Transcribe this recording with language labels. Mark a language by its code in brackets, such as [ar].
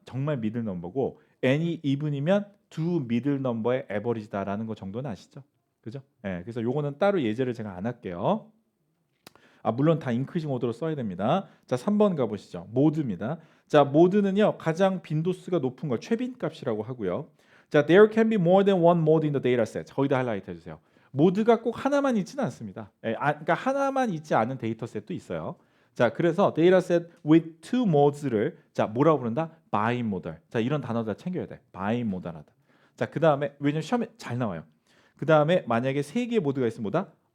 [ko] 정말 미들 넘버고 n이 even이면 두 미들 넘버의 에버리지다라는 거 정도는 아시죠? 그죠? 예. 그래서 요거는 따로 예제를 제가 안 할게요. 물론 다 인크리징 오더로 써야 됩니다. 자, 3번 가보시죠. 모드입니다. 자, 모드는요. 가장 빈도수가 높은 걸 최빈 값이라고 하고요. [en] 자, there can be more than one mode in the dataset. [ko] 거기다 하이라이트 해주세요. 모드가 꼭 하나만 있지는 않습니다. 그러니까 하나만 있지 않은 데이터셋도 있어요. 자, 그래서 [en] dataset with two modes [ko] 를 자, 뭐라고 부른다? [en] bimodal. [ko] 자, 이런 단어 다 챙겨야 돼. bimodal하다. 자, 그 다음에 왜냐면 시험에 잘 나와요. 그 다음에 만약에 세 개의 모드가 있으면 뭐다?